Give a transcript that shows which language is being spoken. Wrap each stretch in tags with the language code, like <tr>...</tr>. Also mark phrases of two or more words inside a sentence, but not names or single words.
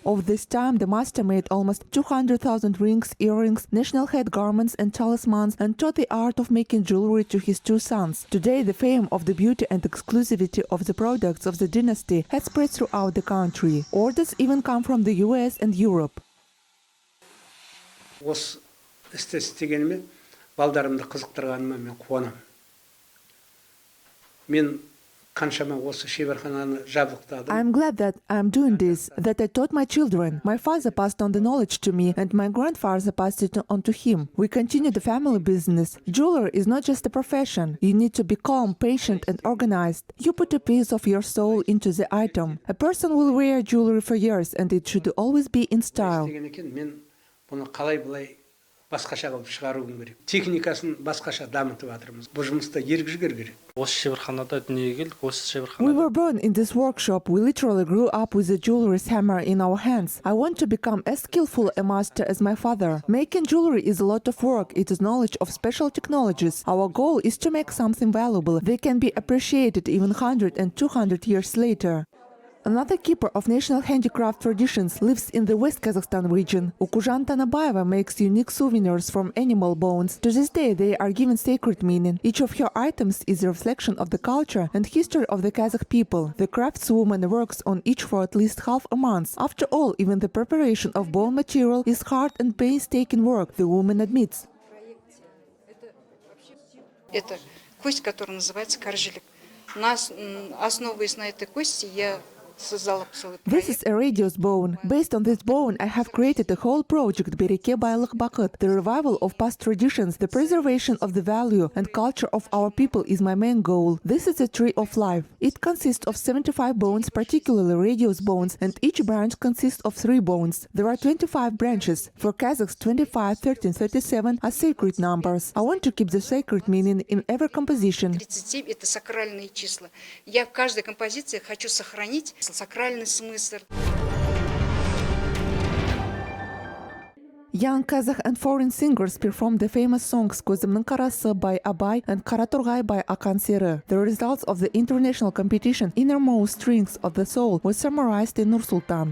<en>Over this time, the master made almost 200,000 rings, earrings, national head garments and talismans, and taught the art of making jewelry to his two sons. Today, the fame of the beauty and exclusivity of the products of the dynasty has spread throughout the country. Orders even come from the US and Europe.</en> <kk>Істегеніме балдарымды қызықтырғаныма мен қуанам. Мен қаншама осы шеберхананы жабдықтадым.</kk> <en>I am glad that I am doing this, that I taught my children. My father passed on the knowledge to me and my grandfather passed it on to him. We continue the family business. Jewelry is not just a profession. You need to be calm, patient and organized. You put a piece of your soul into the item. A person will wear jewelry for years and it should always be in style.</en> <kk>Істеген екен, мен бұны қалай былай басқаша қылып шығаруым керек. Техникасын басқаша дамытып жатырмыз. Бұл жұмыста ергішгер керек. Осы шеберханада дүниеге келдік. Осы</kk> <en>We</en> <kk>шеберханада</kk> <en>were born in this workshop. We literally grew up with the jewelry's hammer in our hands. I want to become as skillful a master as my father. Making jewelry is a lot of work. It is knowledge of special technologies. Our goal is to make something valuable. They can be appreciated even 100 and 200 years later. Another keeper of national handicraft traditions lives in the West Kazakhstan region. Ukuzhan Tanabayeva makes unique souvenirs from animal bones. To this day, they are given sacred meaning. Each of her items is a reflection of the culture and history of the Kazakh people. The craftswoman works on each for at least half a month. After all, even the preparation of bone material is hard and painstaking work, the woman admits.</en> <ru>Это кость, которая называется коржилек. Основываясь на этой кости, я создала целый проект.</ru> <en>This is a radius bone. Based on this bone, I have created a whole project, Bereke Baylıq Bakıt. The revival of past traditions, the preservation of the value and culture of our people is my main goal. This is a tree of life. It consists of 75 bones, particularly radius bones, and each branch consists of 3 bones. There are 25 branches. For Kazakhs, 25, 13, 37 are sacred numbers. I want to keep the sacred meaning in every composition. 37 –</en> <ru>это сакральные числа. Я в каждой композиции хочу сохранить сакральный смысл.</ru> <en>Young Kazakh and foreign singers performed the famous songs Kozimning Karası by Abay and Karaturgay by Akan Seri. The results of the international competition Innermost Strings of the Soul was summarized in Nur-Sultan.</en>